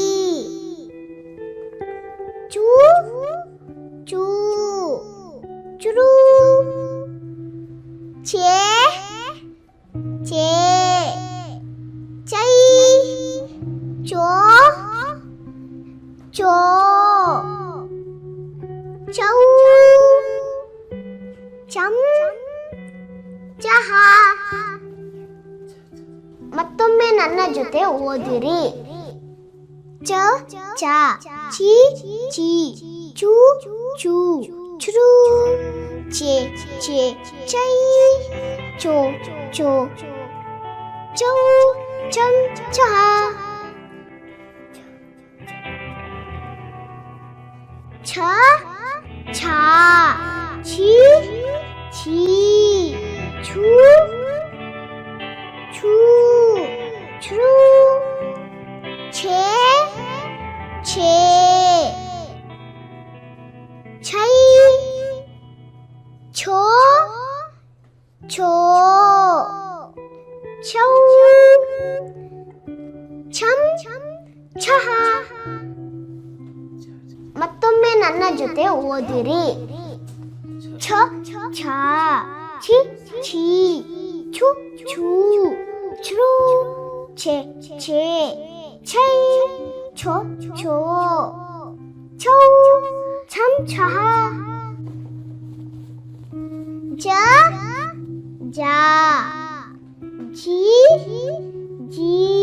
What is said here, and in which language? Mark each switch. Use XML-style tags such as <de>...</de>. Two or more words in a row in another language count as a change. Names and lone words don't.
<kn>ಚೂ ಚೂ ಚುರು ಛೇ ಛೇ ಚೈ ಚೋ ಚೋ ಚೌ ಚಂ ಚಹ. ಮತ್ತೊಮ್ಮೆ ನನ್ನ ಜೊತೆ ಓದಿರಿ. ಚ ಚಾ ಚೀ ಚೀ ಚೂ ಚೂ ಚುರೂ ಚೇ ಚೇ ಚಈ ಚೋ ಚೋ ಚೌ ಚಮ ಚಹಾ ಛ ಛಾ ಛೀ ಛೀ ಛೂ ಛೂ ಛೂ ಛೇ ಛೇ ಛಈ ಛೋ ಛೋ ಛೌ ಛಮ ಛಹ ಮತ್ತೊಮ್ಮೆ ನನ್ನ ಜೊತೆ ಓದಿರಿ ಛ ಛ ಛಿ ಛಿ ಛು ಛೂ ಛ್ರೂ ಛೆ ಛೆ ಛೈ ಛೋ ಛೋ ಛೌ ಛಂ ಛಹ ಜ ಜಾ ಜಿ ಜಿ</kn>